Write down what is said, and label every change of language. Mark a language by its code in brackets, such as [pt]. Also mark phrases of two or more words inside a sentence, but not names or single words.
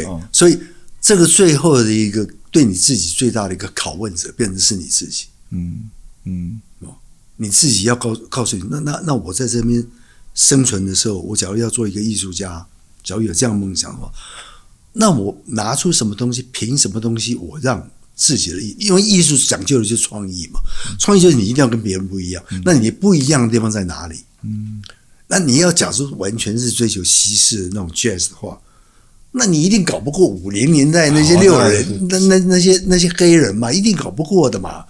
[zh] 對，所以這個最後的一個對你自己最大的一個拷問者，變成是你自己。你自己要告訴你，那我在這邊生存的時候，我假如要做一個藝術家，假如有這樣夢想的話。那我拿出什麼東西？憑什麼東西？我讓自己的因為藝術講究的就是創意嘛，創意就是你一定要跟別人不一樣。那你不一樣的地方在哪裡？那你要假如完全是追求西式的那種 jazz 的話，那你一定搞不過50年代那些6人，那些黑人嘛，一定搞不過的嘛。